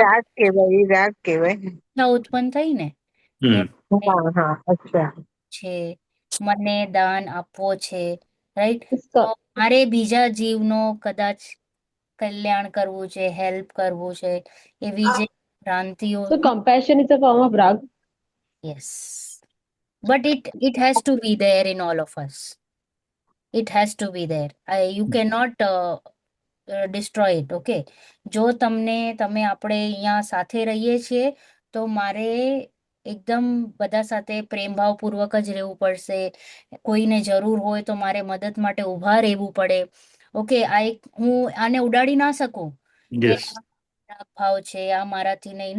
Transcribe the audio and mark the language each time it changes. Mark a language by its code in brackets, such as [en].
[gu] રાગ કહેવાય, રાગ કહેવાય. ઉત્પન્ન થઈ ને હા, અચ્છા. છે, મને દાન આપવો છે, રાઈટ? તો મારે બીજા જીવનો કદાચ કલ્યાણ કરવું છે, હેલ્પ કરવું છે, એવી જે ભ્રાંતિઓ. [en] So compassion is a form of rag. Yes, but it has to be there in all of us. It has to be there. You cannot destroy it, okay? [gu] જો તમે આપણે અહીંયા સાથે રહીએ છીએ તો મારે એકદમ બધા સાથે પ્રેમભાવપૂર્વક જ રહેવું પડશે. કોઈને જરૂર હોય તો મારે મદદ માટે ઊભા રહેવું પડે, ઓકે? હું આને ઉડાડી ના શકું કે રાગ ભાવ છે, આ મારાથી નહીં.